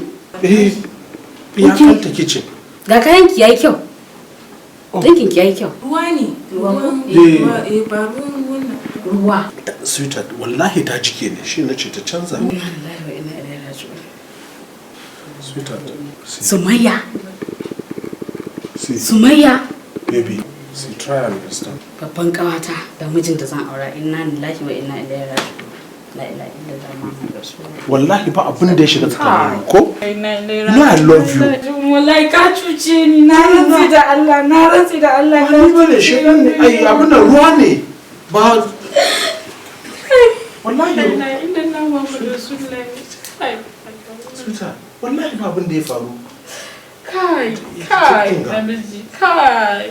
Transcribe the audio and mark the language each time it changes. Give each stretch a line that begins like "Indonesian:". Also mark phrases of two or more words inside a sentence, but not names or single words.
Hausa: Iyakanta kitchen. Ga kayan ki yayi kyau. Dinkin ki yayi kyau. Ruwa ne. Ba ruwan wannan. Ruwa. Sweetheart, wallahi ta jike ne, shi nace ta canza. Sweetheart. Sumayya. See. Sumayya.
English: Baby, see, try and understand.
Hausa: Babban kawata da mijin da zan aura
Arabic: إنا لله وإنا إليه راجعون. لا إله إلا الله محمد رسول الله.
Hausa: Wallahi ba abin da ya shiga tsakanin ko?
English: No, I love you.
Hausa: Wallahi ka cuce ni, na rantsi da Allah, Ni bane shedan ne, ai abin nan ruwa ne. Ba wallahi
Arabic: لا إله إلا الله محمد رسول الله.
Hausa: Sweetheart, wallahi ba abin da ya faru. Kai, namiji, kai.